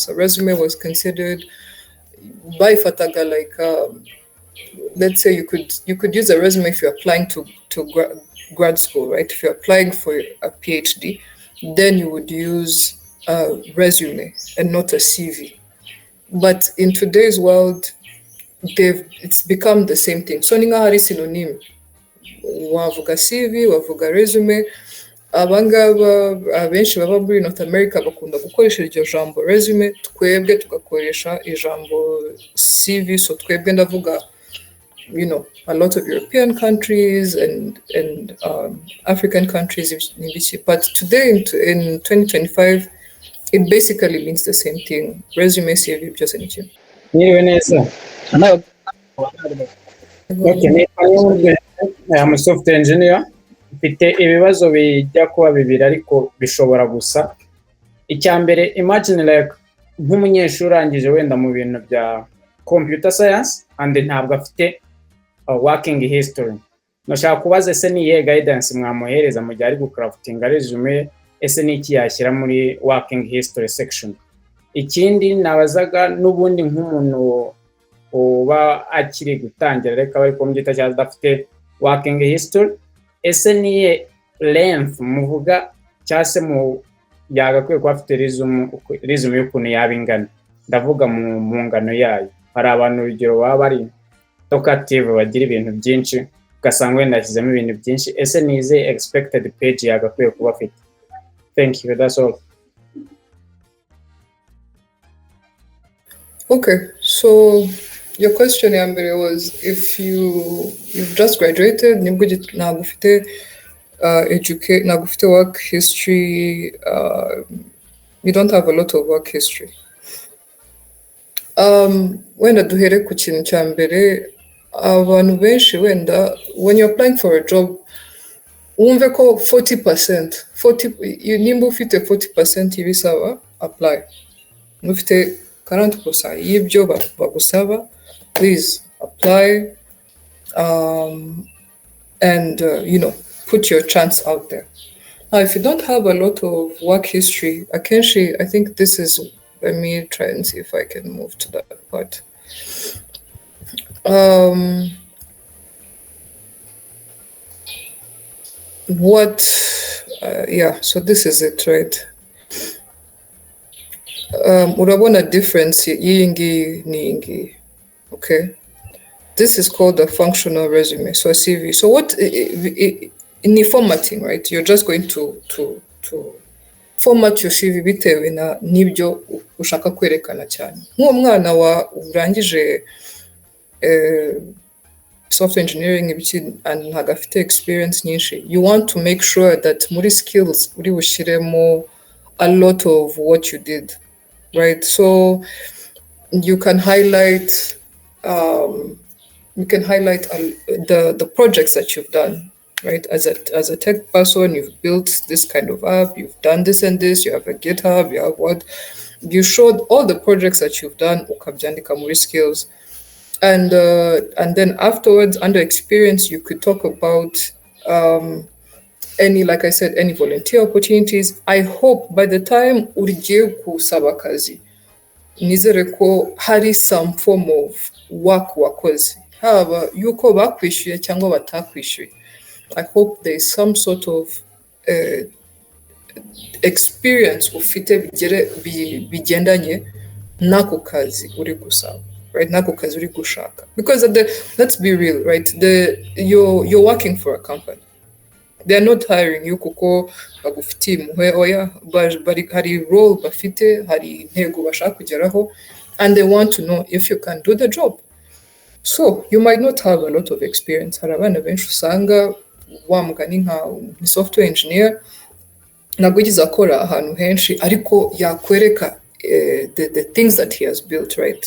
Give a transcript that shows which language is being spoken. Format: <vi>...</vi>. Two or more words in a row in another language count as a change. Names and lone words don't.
<en>A resume was considered by Fataga let's say you could use a resume if you're applying to grad school, right? If you're applying for a PhD, then you would use a resume and not a CV. But in today's world, it's become the same thing.</en> <rw>So ninga hari synonym. Wavuga CV, wavuga resume. Abangaba abenshi baba muri North America bakunda gukoresha iryo jambo resume, twebwe tugakoresha ijambo CV. So twebwe ndavuga,</rw> <en>a lot of European countries and African countries. But today in 2025, it basically means the same thing. Resume, CV, just anything. Okay, I'm a software engineer.</en> <rw>Mfite ibibazo bijya kuba bibiri ariko bishobora gusa. Icyambere, imagine like nk'umunyeshuri urangije wenda mu bintu bya</rw> <en>computer science and</en> <rw>ntabwo afite</rw> <en>working history,</en> <rw>nashaka kubaza ese ni iyihe guidance mwamuhereza mu gihe ari gucraftinga resume, ese ni iki yashyira muri</rw> <en>working history section?</en> <rw>Ikindi nabazaga n'ubundi nk'umuntu uba akiri gutangira reka bari kumbyita cyangwa adafite</rw> <en>working history,</en> <rw>ese niye length muvuga cyangwa se mu yagakwiye kuba afite resume y'ukuntu yaba ingana, ndavuga mu ngano yayo. Hari abantu urugero baba bari talkative bagira ibintu byinshi ugasanga wenda ashyizemo ibintu byinshi, ese nize</rw> <en>expected page</en> <rw>yagakwiye kuba afite?</rw> <en>Thank you, that's all. Okay, so your question was if you've just graduated,</en> <rw>ntabwo ufite ntabwo ufite</rw> <en>work history, you don't have a lot of work history.</en> <rw>Wenda duhere ku kintu cya mbere, abantu benshi wenda</rw> <en>when you're applying for a job</en> <rw>wumve ko 40% nimba ufite 40% y'ibisaba apply, ufite 40% y'ibyo bagusaba,</rw> <en>please apply, and put your chance out there. Now, if you don't have a lot of work history, I think this is, let me try and see if I can move to that part. So this is it, right?</en> <rw>Urabona difference yingi ni, okay?</rw> <en>This is called a functional resume, so a CV. So what in the formatting, right? You're just going to format your CV</en> <rw>bitewe na nibyo ushaka kwerekana cyane. Nk'uwo mwana urangije</rw> <en>software engineering and</en> <rw>ntago afite experience nyinshi,</rw> <en>you want to make sure that</en> <rw>muri skills uri bushiremo</rw> <en>a lot of what you did, right? So you can highlight the projects that you've done, right? As a tech person, you've built this kind of app, you've done this and this, you have a GitHub, you have what? You showed all the projects that you've done,</en> <rw>ukabyandika muri skills.</rw> <en>And then afterwards, under experience, you could talk about any, like I said, any volunteer opportunities. I hope by the time</en> <rw>ugiye kusaba akazi, nizere ko hari</rw> <en>some form of work</en> <rw>wakoze, haba yuko bakwishyuye cyangwa batakwishyuye.</rw> <en>I hope there is some sort of experience</en> <rw>ufite bigendanye n'ako kazi uri gusaba,</rw> <en>right?</en> <rw>N'ako kazi uri gushaka.</rw> <en>Because let's be real, right? You're working for a company. They're not hiring you</en> <rw>kuko bagufitiye impuhwe, oya, hari role bafite, hari intego bashaka kugeraho,</rw> <en>and they want to know if you can do the job. So you might not have a lot of experience.</en> <rw>Hari abana benshi usanga wamugani nka software engineer ntabwo yize akora ahantu henshi, ariko yakwereka</rw> <en>the things that he has built, right?</en>